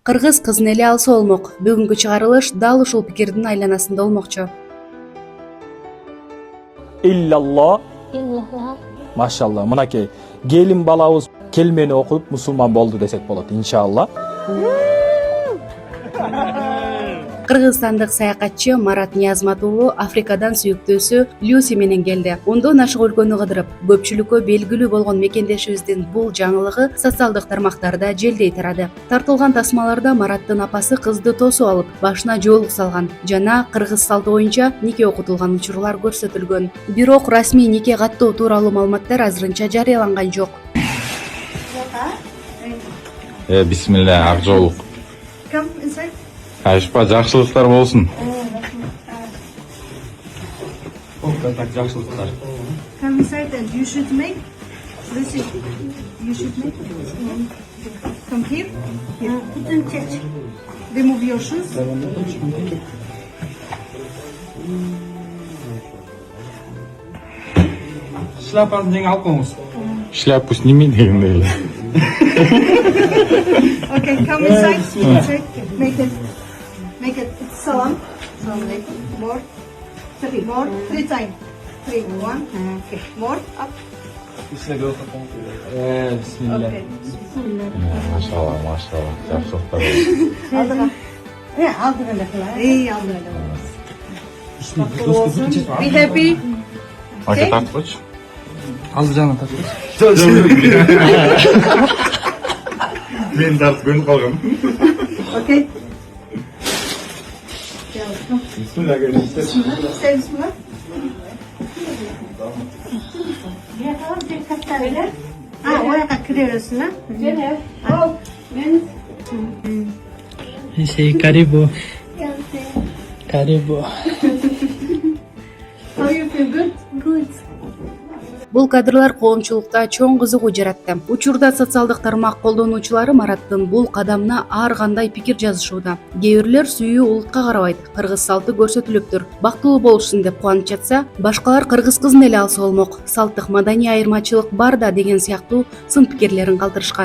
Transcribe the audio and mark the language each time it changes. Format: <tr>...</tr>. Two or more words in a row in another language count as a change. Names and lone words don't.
<ky>Кыргыз кызын эле алса болмок. Бүгүнкү чыгарылыш дал ушул пикирдин айланасында болмокчу.</ky> <ar>إلا الله. ما شاء الله.</ar> <ky>Мынакей келин балабыз келмени окуп мусулман болду десек болот inşallah. Кыргызстандык саякатчы Марат Ниязмат уулу Африкадан сүйүктүүсү Люси менен келди. Ондон ашык өлкөнү кыдырып, көпчүлүккө белгилүү болгон мекендешибиздин бул жаңылыгы социалдык тармактарда желдей тарады. Тартылган тасмаларда Мараттын апасы кызды тосуп алып, башына жоолук салган жана кыргыз салты боюнча нике окутулган учурлар көрсөтүлгөн. Бирок расмий нике каттоо тууралуу маалыматтар азырынча жарыяланган жок. Бисмилlah, акжолук. Айшпа, жакшылыктар болсун. Жакшылыктар.</ky> <en>Come inside and you should make. Listen, you should make. Come here. Here. Remove your shoes.</en> <ky>Шляпаны тең алып коңуз.</ky> <ru>Шляпу сними</ru> <ky>дегенде эле.</ky> <en>Okay, come inside. Inside. Make it salam.</en> <ar>السلام عليكم.</ar> <en>More. More. 3 times. 3. 1. Okay. More. Up. Bismillah. Okay.</en> <ky>Машалла, машалла. Жакшылыктар болсун.</ky> <en>Hey, be happy.</en> <ky>Ака тартып койчу. Азыр жана тартып. Мен тартып көнүп калгам.</ky> <en>Okay.</en> <ky>Бисмилlah.</ky> <en>Say bismillah.</en> <tr>Oraya kırıyorsun ha? Karibu. Karibu.</tr> <en>How you feel good? Good.</en> <ky>Бул кадрлар коомчулукта чоң кызыгуу жаратты. Учурда социалдык тармак колдонуучулары Мараттын бул кадамына ар кандай пикир жазышууда. Кээ бирлер сүйүү улутка карабайт, кыргыз салты көрсөтүлүптүр, бактылуу болушсун деп кубанып жатса, башкалар кыргыз кызын эле алса болмок, салттык маданий айырмачылык бар да деген сыяктуу сын пикирлерин калтырышкан.</ky>